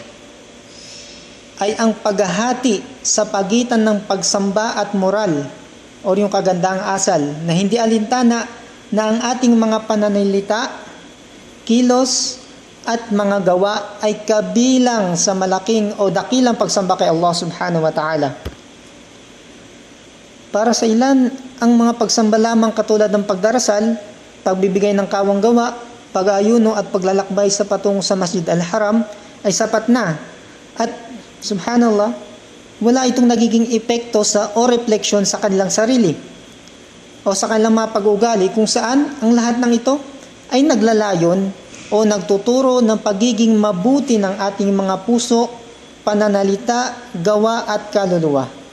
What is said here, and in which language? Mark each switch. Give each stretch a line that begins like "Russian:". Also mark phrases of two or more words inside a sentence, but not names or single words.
Filipino: ay ang paghahati sa pagitan ng pagsamba at moral o yung kagandaang asal na hindi alintana na ang ating mga pananalita, kilos, at mga gawa ay kabilang sa malaking o dakilang pagsamba kay Allah
Arabic: سبحانه وتعالى.
Filipino: Para sa ilan, ang mga pagsamba lamang katulad ng pagdarasal, pagbibigay ng kawang gawa, pag-aayuno at paglalakbay sa patungo sa Masjid al-Haram ay sapat na. At subhanallah, wala itong nagiging epekto o refleksyon sa kanilang sarili o sa kanilang mga pag-uugali kung saan ang lahat ng ito ay naglalayon o nagtuturo ng pagiging mabuti ng ating mga puso, pananalita, gawa at kaluluwa.